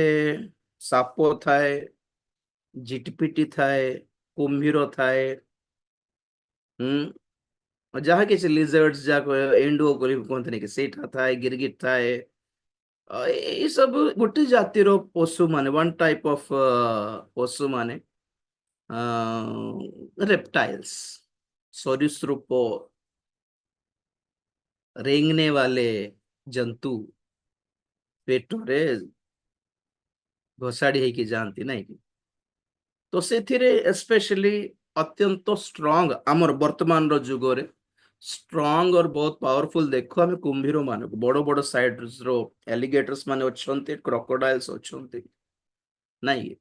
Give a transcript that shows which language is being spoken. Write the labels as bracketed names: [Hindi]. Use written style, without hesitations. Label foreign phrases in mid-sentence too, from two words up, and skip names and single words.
[Odia] ସାପ ଥାଏ, ଝିଟିପିଟି ଥାଏ, କୁମ୍ଭୀର ଥାଏ, ଯାହା କିଛି ଲିଜର୍ଡସ୍ ଯାକ ଏଣ୍ଡୁଅ କରି କୁହନ୍ତିନି କି ସେଇଟା ଥାଏ, ଗିରଗିଟ ଥାଏ। ଏଇ ସବୁ ଗୋଟେ ଜାତିର ପଶୁ ମାନେ, [English] one type of [Odia] ପଶୁ ମାନେ, [Hindi] रेप्टाइल्स, सरीसृप, रेंगने वाले जंतु [Odia] ପେଟରେ ଘୋଷାଡ଼ି ହେଇକି ଯାଆନ୍ତି ନାଇଁ କି? ତ ସେଥିରେ ଏସ୍ପେଶally ଅତ୍ୟନ୍ତ ଷ୍ଟ୍ରଙ୍ଗ ଆମର ବର୍ତ୍ତମାନର ଯୁଗରେ ଷ୍ଟ୍ରଙ୍ଗ और ବହୁତ ପାୱାରଫୁଲ ଦେଖୁ ଆମେ କୁମ୍ଭୀର ମାନଙ୍କୁ, ବଡ ବଡ ସାଇଜ ର ଆଲିଗେଟର୍ସ ମାନେ ଅଛନ୍ତି, କ୍ରୋକୋଡାଇଲ୍ସ ଅଛନ୍ତି ନାଇଁ କି?